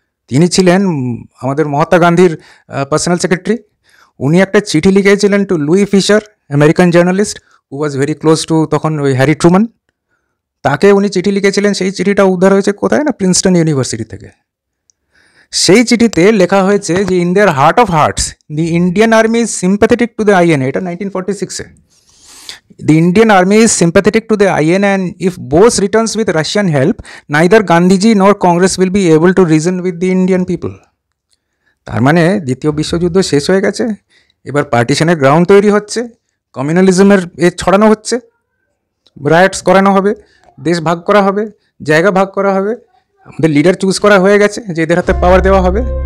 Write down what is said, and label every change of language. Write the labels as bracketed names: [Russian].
[Bangla] তিনি ছিলেন আমাদের মহাত্মা গান্ধীর পার্সোনাল সেক্রেটারি। উনি একটা চিঠি লিখেছিলেন [English] To Louis Fischer, American journalist. Who was very close to [Bangla] তখন ওই হ্যারি ট্রুম্যান, তাকে উনি চিঠি লিখেছিলেন। সেই চিঠিটা উদ্ধার হয়েছে কোথায় না, প্রিন্সটন ইউনিভার্সিটি থেকে। সেই চিঠিতে লেখা হয়েছে যে [English] in their heart of hearts the Indian army is sympathetic to the INA, [Bangla] এটা 1946-এ। [English] The Indian army is sympathetic to the IN, and if Bose returns with Russian help, neither Gandhiji nor Congress will be able to reason with the Indian people. [Bangla] তার মানে দ্বিতীয় বিশ্বযুদ্ধ শেষ হয়ে গেছে, এবার পার্টিশনের ground তৈরি হচ্ছে, কমিউনালিজমের ছড়ানো হচ্ছে, রাইটস করানো হবে, দেশ ভাগ করা হবে, জায়গা ভাগ করা হবে, আমাদের লিডার চুজ করা হয়ে গেছে যে এদের হাতে পাওয়ার দেওয়া হবে।